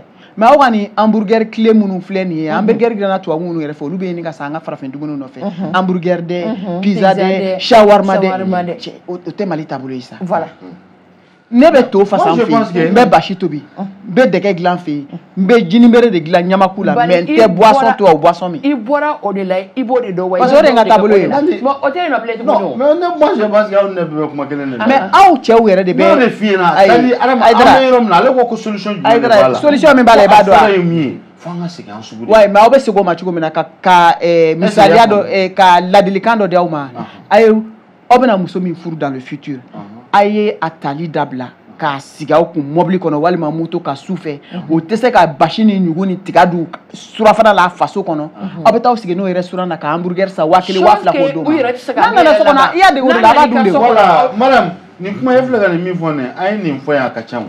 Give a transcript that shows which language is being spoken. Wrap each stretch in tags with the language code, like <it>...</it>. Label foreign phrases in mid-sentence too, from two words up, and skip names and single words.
<bm>mais aw ka nin hamburger clé minnu filɛ nin ye hamburger dilanna tubabu minnu yɛrɛ fɛ olu bɛ ɲini ka san an ka farafin dumuni nɔfɛ hamburger dɛ pizza dɛ shawarma dɛ o tɛ Mali taabolo ye sa voilà ne bɛ to fasa n fɛ n bɛ basi tobi n bɛ dɛgɛ dilan n fɛ n bɛ jinibere de dilan ɲamaku la mais n tɛ boisson to o boisson min i bɔra o de la i b'o de dɔn wa parce que o de ye n ka taabolo ye o tɛ yen nɔ bilen tuguni</bm> <fr>mais moi je pense que</fr> <bm>aw ne bɛ kuma kelen de la mais aw cɛw yɛrɛ de bɛ n'o de f'i ɲɛna c'est-à-dire an bɛ yɔrɔ min na ale ko solution jumɛn de b'a la solution min b'a la i b'a dɔn a fɔlɔ ye min ye fo an ka segin an sugu de ouais mais aw bɛ segin o ma cogo min na ka misaliya dɔ ka ladilikan dɔ di aw ma a ye aw bɛna muso min furu</bm> <fr>dans le futur</fr> <bm>a ye a tali dabila k'a sigi aw kun mobili kɔnɔ walima moto ka su fɛ o tɛ se ka basi ni ɲugu ni tiga dun surafana la faso kɔnɔ aw bɛ taa sigi n'o ye restaurant na ka hamburger san 1000 2000 k'o d'o ma n'a nana so kɔnɔ i y'a dege o de la a b'a dun de</bm> <fr>voilà madame</fr> <bm>nin kuma ye filɛ ka nin min fɔ nin a ye nin fɔ yan a ka ca</bm>